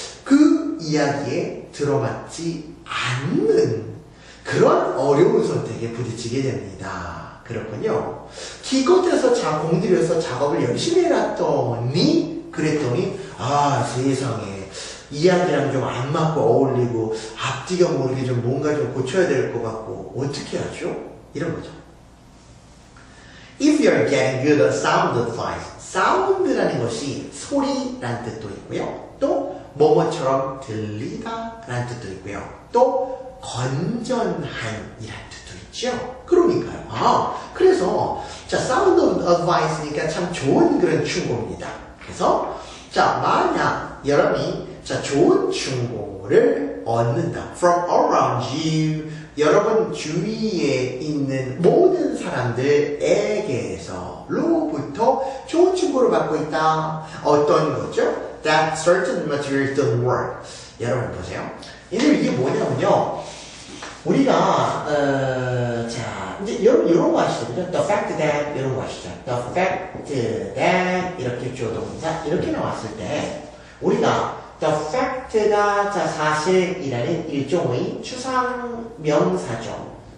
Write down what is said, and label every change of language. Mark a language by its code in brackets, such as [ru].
[ko] 그 이야기에 들어맞지 않는 그런 어려운 선택에 부딪히게 됩니다. 그렇군요. 기껏해서 공들여서 작업을 열심히 해놨더니 그랬더니 아 세상에 이야기랑 좀 안 맞고 어울리고 앞뒤가 모르게 좀 뭔가 좀 고쳐야 될 것 같고 어떻게 하죠? 이런 거죠. If you're getting good at sound advice, sound라는 것이 소리라는 뜻도 있고요. 또 뭐뭐처럼 들리다라는 뜻도 있고요. 또 건전한이라는 뜻도 있죠. 그러니까요. 그래서 자 sound advice니까 참 좋은 그런 충고입니다. 그래서 자 만약 여러분이 자 좋은 충고를 얻는다. [en] From around you [ko] 여러분 주위에 있는 모든 사람들에게서로부터 좋은 충고를 받고 있다. 어떤 거죠? [en] That certain materials don't work. [ko] 여러분 보세요. 이게 뭐냐면요. 우리가 자 이제 여러분 이런 거 아시죠? 그죠? [en] The fact that [ko] 이런 거 아시죠? The fact that 이렇게 조동사 이렇게 나왔을 때 우리가 The fact가 자 사실이라는 일종의 추상명사죠.